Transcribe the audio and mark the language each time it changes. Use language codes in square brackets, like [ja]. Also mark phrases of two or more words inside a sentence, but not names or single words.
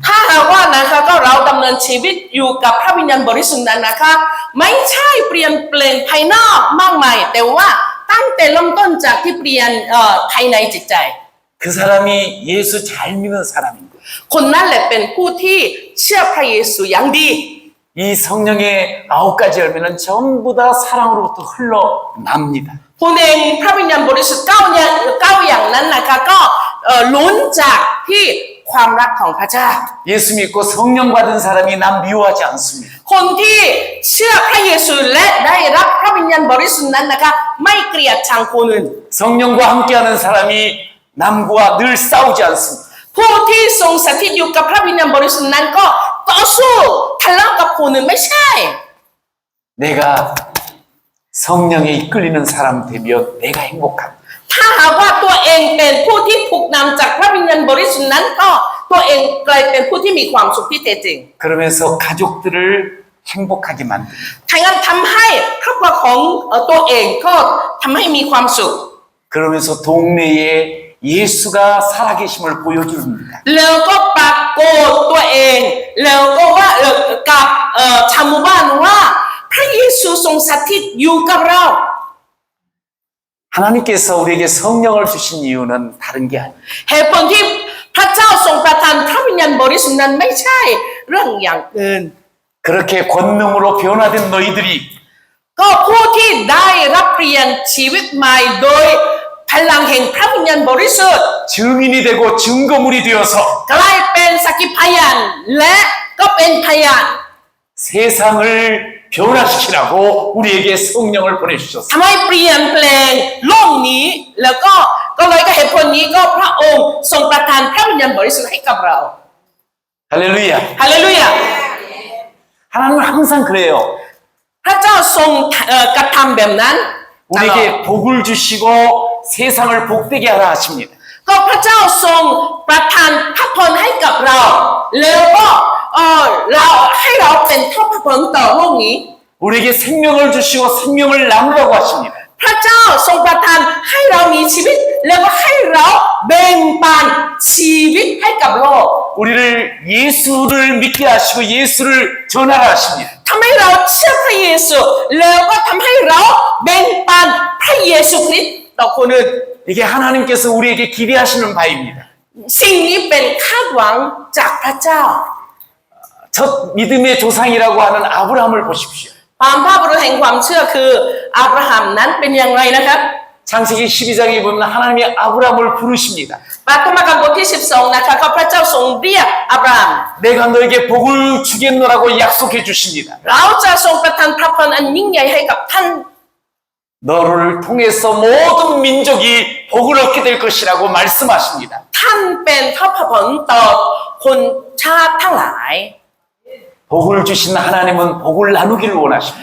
[th] ถ้าหากว่านะคะก็เราดำเนินชีวิตอยู่กับพระวิญญาณบริสุทธิ์นั้นนะคะไม่ใช่เปลี่ยนแปลงภายนอกมากมายแต่ว่าตั้งแต่เริ่มต้นจากที่เปลี่ยนภายในจิตใจ [ko] 그 사람이 예수 잘 믿는 사람인 거예요. [th] คนนั้นแหละเป็นผู้ที่เชื่อพระเยซูอย่างดี [ko] 이 성령의 9가지 열매는 전부 다 사랑으로부터 흘러납니다. [th] ผู้เองพระวิญญาณบริสุทธิ์9อย่างนั้นนะคะก็ล้นจากที่ความรักของพระเจ้า [ko] 예수 믿고 성령 받은 사람이 남 미워하지 않습니다. [th] คนที่เชื่อพระเยซูและได้รับพระวิญญาณบริสุทธิ์นั้นนะคะไม่เกลียดชังคนอื่น [ko] 성령과 함께하는 사람이 남과 늘 싸우지 않습니다. [th] ผู้ที่ทรงสถิตอยู่กับพระวิญญาณบริสุทธิ์นั้นก็ต่อสู้ทะเลาะกับคนอื่นไม่ใช่ [ko] 내가 성령에 이끌리는 사람 되면 내가 행복합니다. [th] ถ้าหากว่าตัวเองเป็นผู้ที่ถูกนำจากพระวิญญาณบริสุทธิ์นั้นก็ตัวเองกลายเป็นผู้ที่มีความสุขที่แท้จริง [ko] 그러면서 가족들을 행복하게 만듭니다. [th] ทั้งนั้นทำให้ครอบครัวของตัวเองก็ทำให้มีความสุข [ko] 그러면서 동네에 예수가 살아계심을 보여줍니다. [th] แล้วก็ปรากฏตัวเองแล้วก็ว่ากับชาวหมู่บ้านว่าพระเยซูทรงสถิตอยู่กับเรา [ko] 하나님께서 우리에게 성령을 주신 이유는 다른 게 아니에요. [th] เหตุผลที่พระเจ้าทรงประทานพระวิญญาณบริสุทธิ์นั้นไม่ใช่เรื่องอย่างอื่น [ko] 그렇게 권능으로 변화된 너희들이 [th] ก็ผู้ที่ได้รับเปลี่ยนชีวิตใหม่โดยพลังแห่งพระวิญญาณบริสุทธิ์ [ko] 증인이 되고 증거물이 되어서 [th] กลายเป็นสักขีพยานและก็เป็นพยาน [ko] 세상을 변화시키라고 우리에게 성령을 보내주셨어요. [th] ทำให้เปลี่ยนแปลงโลกนี้แล้วก็เลยก็เหตุผลนี้ก็พระองค์ทรงประทานพระวิญญาณบริสุทธิ์ให้กับเรา [ko] 할렐루야. [th] ฮาเลลูยา [ko] 하나님은 항상 그래요. [th] พระเจ้าทรงกระทำแบบนั้น [ko] 우리에게 복을 주시고 세상을 복되게 하라 하십니다. [th] ก็พระเจ้าทรงประทานพระพรให้กับเราแล้วก็เราให้เราเป็นพระพรต่อโลกนี้ [ko] 우리에게 생명을 주시고 생명을 나누라고 하십니다. [th] พระเจ้าทรงประทานให้เรามีชีวิตแล้วก็ให้เราแบ่งปันชีวิตให้กับโลก [ko] 우리를 예수를 믿게 하시고 예수를 전하라 하십니다. [th] ทำให้เราเชื่อพระเยซูแล้วก็ทำให้เราแบ่งปันพระเยซูคริสต์ต่อคนอื่น [ko] 이게 하나님께서 우리에게 기대하시는 바입니다. [th] สิ่งนี้เป็นคาดหวังจากพระเจ้า [ko] 첫 믿음의 조상이라고 하는 아브라함을 보십시오. [th] ความภาพบุรุษแห่งความเชื่อคืออับราฮัมนั้นเป็นอย่างไรนะครับ [ko] 창세기 12장에 보면 하나님이 아브라함을 부르십니다. [th] ปฐมกาลบทที่12นะคะข้าพระเจ้าทรงเรียกอับราม [ko] 내가 너에게 복을 주겠노라고 약속해 주십니다. [th] เราจะทรงประทานพระพรอันยิ่งใหญ่ให้กับท่าน [ko] 너를 통해서 모든 민족이 복을 얻게 될 것이라고 말씀하십니다. [th] ท่านเป็นพระพรต่อคนชาติทั้งหลาย [ko] 복을 주신 하나님은 복을 나누기를 원하십니다.